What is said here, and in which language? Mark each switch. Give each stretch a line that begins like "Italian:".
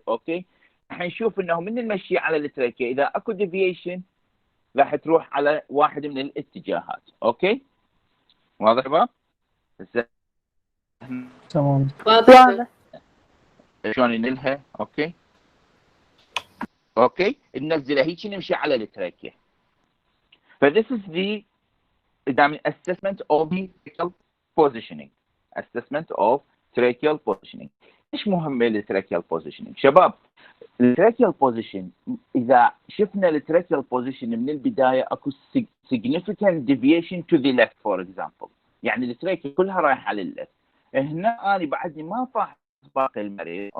Arabic: اوكي، راح نشوف انه من المشي على التراكيا اذا اكو ديفيشن راح تروح على واحد من الاتجاهات. اوكي، واضح شباب؟ تمام. واضح. شلون ننلها؟ اوكي ننزلها هيك نمشي على التراكيا.
English: this is the assessment of the tracheal positioning. assessment of tracheal positioning.
Arabic: ايش مهم التراكيال positioning شباب؟ التراكيال position اذا شفنا التراكيال position من البدايه اكو
English: significant deviation to the left for example،
Arabic: يعني التراكيا كلها رايحه على الليفت. هنا انا بعدني ما فاحص باقي المريض.